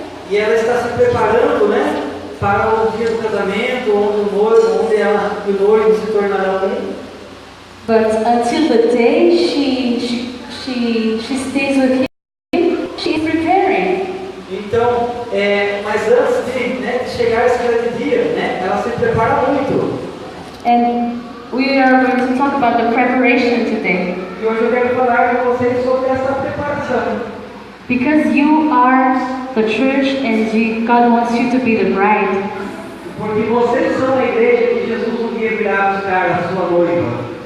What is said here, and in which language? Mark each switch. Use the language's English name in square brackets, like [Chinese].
[Portuguese] E ela está se preparando, para o dia do casamento, onde ela e o noivo se tornarão um. [English] But until the day she stays with him, she is preparing. [Portuguese] Então, mas antes de chegar esse grande dia, ela se prepara muito. [English] And we are going to talk about the preparation today. [Portuguese] E hoje eu quero falar com vocês sobre essa preparação. [English] Because you are the church and God wants you to be the bride. [Portuguese] Porque vocês são a igreja que Jesus um dia virá buscar a sua noiva.